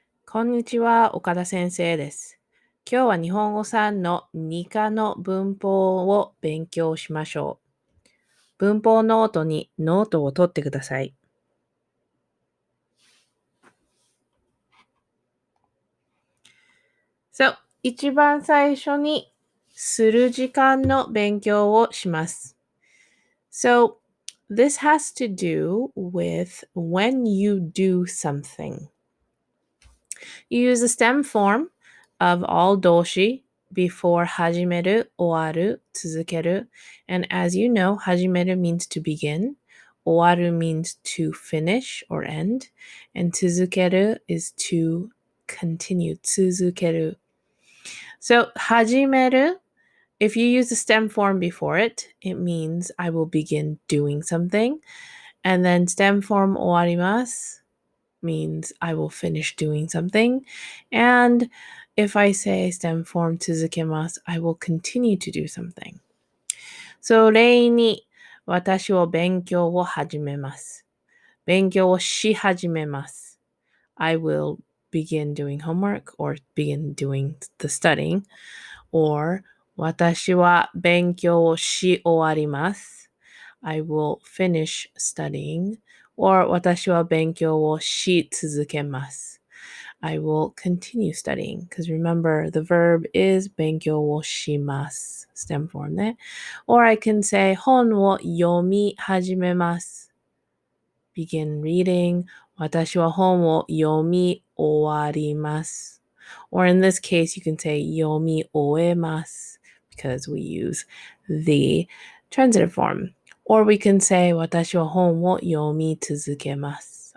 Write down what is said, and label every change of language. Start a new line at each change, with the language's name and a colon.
Japanese: こんにちは、岡田先生です。今日は日本語3の2課の文法を勉強しましょう。文法ノートにノートを取ってください。一番最初にする時間の勉強をします。
English: So, this has to do with when you do something. You use the stem form of all 動詞 before 始める、終わる、続ける. And as you know, 始める means to begin, 終わる means to finish or end, and 続ける is to continue, 続ける. So, 始める, if you use the stem form before it, it means I will begin doing something. And then stem form 終わります means I will finish doing something. And if I say stem form 続けます, I will continue to do something.
Japanese: So 例に私は勉強を始めます。勉強をし始めます。
English: I will begin doing homework or begin doing the studying.
Japanese: Or 私は勉強をし終わります。
English: I will finish studying.
Japanese: Or 私は勉強をし続けます。
English: I will continue studying. Because remember, the verb is 勉強をします。 stem form ね。 Or I can say 本を読み始めます。 begin reading.
Japanese: 私は本を読み終わります。
English: Or in this case, you can say 読み終えます because we use the transitive form.
Japanese: Or we can say 私は本を読み続けます.